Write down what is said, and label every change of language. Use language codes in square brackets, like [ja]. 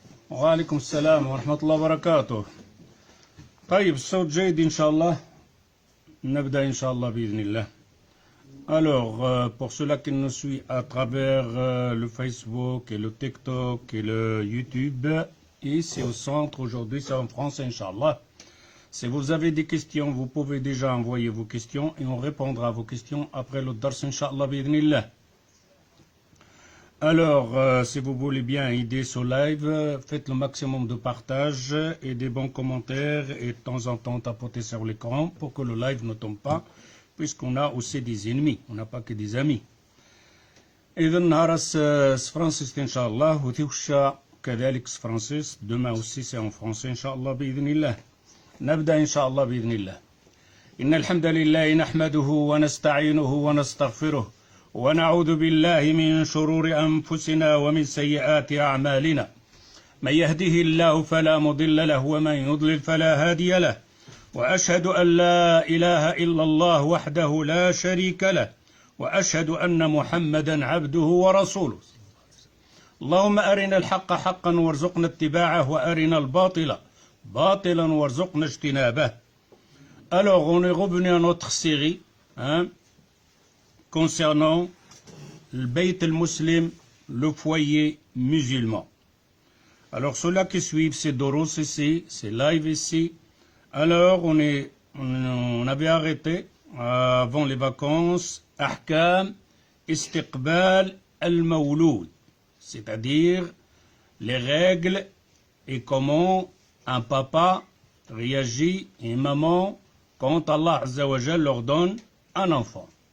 [ar] وعليكم السلام ورحمة الله وبركاته. طيب الصوت جيد إن شاء الله. نبدأ إن شاء الله بإذن الله. [fr] Alors, pour ceux-là qui nous suivent à travers le Facebook et le TikTok et le YouTube, ici au centre, aujourd'hui c'est en français, Inch'Allah. Si vous avez des questions, vous pouvez déjà envoyer vos questions et on répondra à vos questions après le dars, Inch'Allah, bi'idhnillah. Alors, si vous voulez bien aider ce live, faites le maximum de partage et des bons commentaires et de temps en temps tapotez sur l'écran pour que le live ne tombe pas, puisqu'on a aussi des ennemis, on n'a pas que des amis. [ar] إذا نهار فرانسيس إن شاء الله وتوشى كذلك فرانسيس [fr] demain aussi c'est en français [ar] إن شاء الله بإذن الله. نبدأ إن شاء الله بإذن الله. إن الحمد لله نحمده ونستعينه ونستغفره ونعوذ بالله من شرور أنفسنا ومن سيئات أعمالنا من يهده الله فلا مضل له ومن يضلل فلا هادي له وأشهد أن لا إله إلا الله وحده لا شريك له وأشهد أن محمدا عبده ورسوله. اللهم أرنا الحق حقا وارزقنا اتباعه وأرنا الباطل باطلا وارزقنا اجتنابه. [fr] Alors on est revenu à notre série concernant le Bayt al-Muslim, le foyer musulman. Alors ceux-là qui suivent ces doros ici, ces lives ici, alors on avait arrêté avant les vacances Ahkam Istiqbal al-Mawloud, c'est-à-dire les règles et comment un papa réagit et une maman quand Allah Azza wa Jal leur donne un enfant.